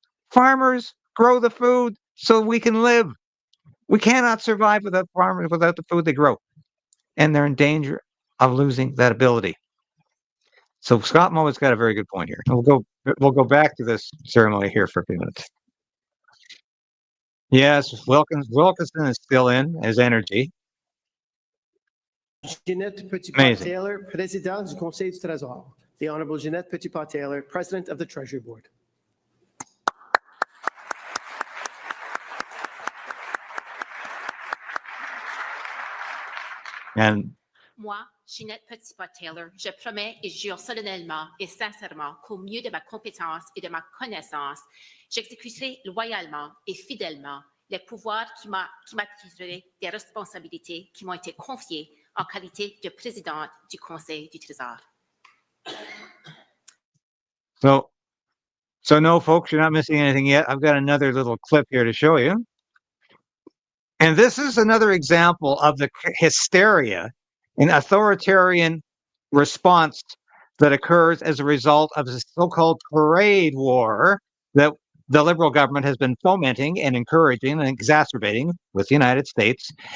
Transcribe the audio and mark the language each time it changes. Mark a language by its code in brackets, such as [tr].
[en] Farmers grow the food so we can live. We cannot survive without farmers, without the food they grow. And they're in danger of losing that ability. So Scott Moe's got a very good point here. We'll go back to this ceremony here for a few minutes. Yes, Wilkinson is still in as energy. [fr] Jeanette Petitpas-Taylor, Présidente du Conseil du Trésor. [en] The Honorable Jeanette Petitpas-Taylor, President of the Treasury Board. And [fr] moi, Jeanette Petitpas-Taylor, je promets et jure solennellement et sincèrement qu'au mieux de ma compétence et de ma connaissance, j'exécuterai loyalement et fidèlement les pouvoirs qui m'attireraient des responsabilités qui m'ont été confiées en qualité de présidente du Conseil du Trésor. [en] So no, folks, you're not missing anything yet. I've got another little clip here to show you. And this is another example of the hysteria and authoritarian response that occurs as a result of the so-called trade war that the Liberal government has been fomenting and encouraging and exacerbating with the United States.